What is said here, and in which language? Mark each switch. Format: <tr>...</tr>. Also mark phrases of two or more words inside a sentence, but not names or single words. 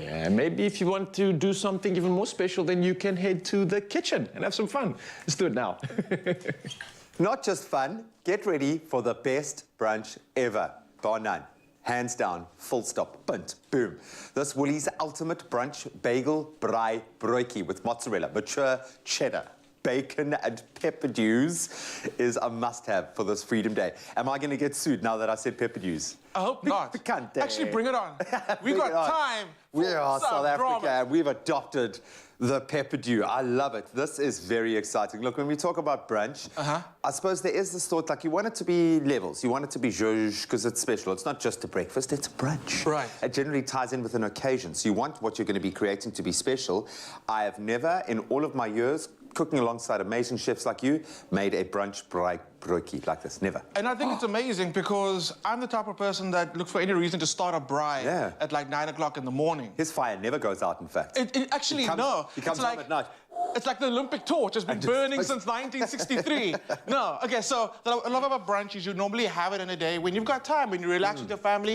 <en>Yeah, maybe if you want to do something even more special, then you can head to the kitchen and have some fun. Let's do it now. Not just fun, get ready for the best brunch ever. Bar none. Hands down, full stop, punt, boom. This Woolies ultimate brunch bagel</en> <af>braai broodjie</af> <en>with mozzarella, mature cheddar, bacon and pepper dews is a must-have for this Freedom Day. Am I going to get sued now that I said pepper dews? I hope not. Actually, bring it on. We got time. We are South Africa, drama. and we've adopted the pepper dew. I love it. This is very exciting. Look, when we talk about brunch, I suppose there is this thought, like, you want it to be levels. You want it to be zhuzh, because it's special. It's not just a breakfast, it's a brunch. Right. It generally ties in with an occasion. So you want what you're going to be creating to be special. I have never, in all of my years, cooking alongside amazing chefs like you, made a brunch</en> <af>braai broodjie</af> <en>like this. Never. And I think it's amazing because I'm the type of person that looks for any reason to start a braai at like 9 o'clock in the morning. His fire never goes out, in fact. It actually, no. He comes home at night. It's like the Olympic torch has been burning since 1963. No, okay, so what I love about brunch is you normally have it in a day when you've got time, when you relax with your family.</en>